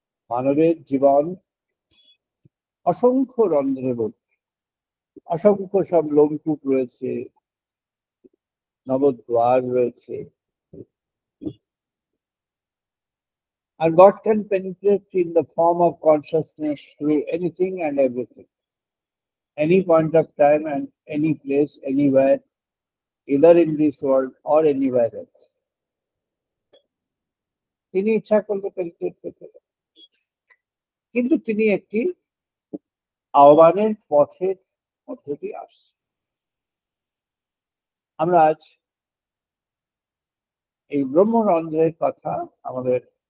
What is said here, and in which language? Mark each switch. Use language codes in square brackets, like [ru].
[bn] মানবের জীবন অসংখ্য রন্ধ্রে ভর্তি, অসংখ্য সব লোমকূপ রয়েছে, নবদ্বার রয়েছে। [en] And God can penetrate in the form of consciousness through anything and everything, any point of time and any place, anywhere, either in this world or anywhere else. [bn] তিনি ইচ্ছা করলে পেনিট্রেট করতে পারেন, কিন্তু তিনি একটি আহ্বানের পথের মধ্য দিয়ে আসছে। আমরা আজ এই ব্রহ্মরন্ধ্রের কথা আমাদের